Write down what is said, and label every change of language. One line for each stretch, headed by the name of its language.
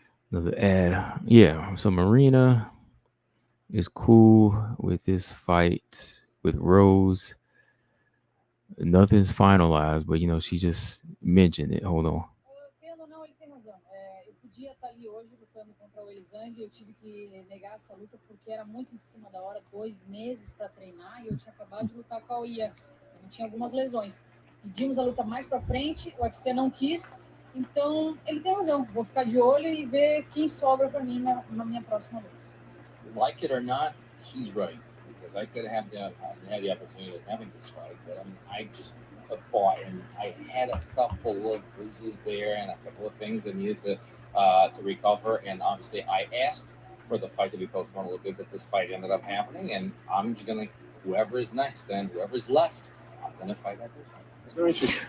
English: Another ad. Yeah, so Marina is cool with this fight with Rose. Nothing's finalized, but she just mentioned it. Hold on.
Portuguese: Querendo ou não, ele tem razão. Eu podia estar ali hoje lutando contra o Elisandro e eu tive que negar essa luta porque era muito em cima da hora, 2 meses para treinar e eu tinha acabado de lutar com a Ia. Eu tinha algumas lesões. Pedimos a luta mais para frente, o UFC não quis, então ele tem razão. Vou ficar de olho e ver quem sobra para mim na minha próxima luta.
English: Like it or not, he's right. Because I could have had the opportunity of having this fight, but I just fought, and I had a couple of bruises there and a couple of things that needed to recover. And obviously, I asked for the fight to be postponed a little bit, but this fight ended up happening, and I'm just gonna whoever is next, then whoever's left, I'm gonna fight that person.